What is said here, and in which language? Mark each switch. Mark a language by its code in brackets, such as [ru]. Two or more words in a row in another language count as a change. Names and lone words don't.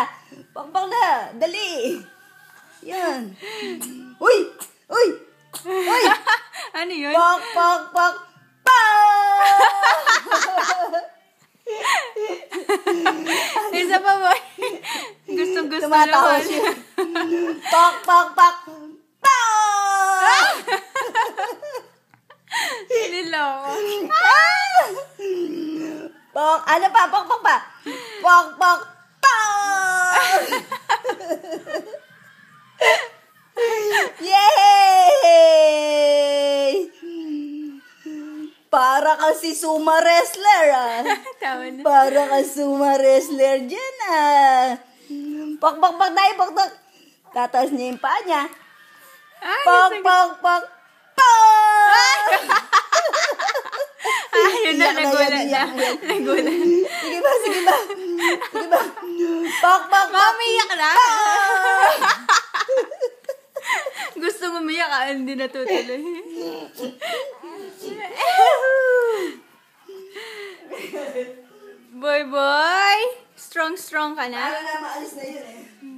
[tl] Pakpak na. Dali. Yan. Uy! Uy! Uy! Ano yun? Pak, pak, pak, pak! Isa pa ba? Gustong-gusto tumatawa naman. siya. Pak, pak, pak, pak! Niloko. Pak, ano pa? Pak, pak, pa. Pak, pak, pak! Yay! Para kang si Suma Wrestler, ah. Tawa na. Para kang Suma Wrestler dyan, ah. Pak, pak, pak, dahil, pak, pak. Tataas niya yung paa niya. Ay, Pak, pak, pak, pak! Ayun na, Iyak na nagulat yan, na. iyak na yan. Nagulat. Sige ba, sige ba? Sige ba? Pak, pak, pak! Mamiyak na. Gusto umiyak ka, hindi natutuloy. Boy, boy. Strong ka na. Para na maalis na yun eh.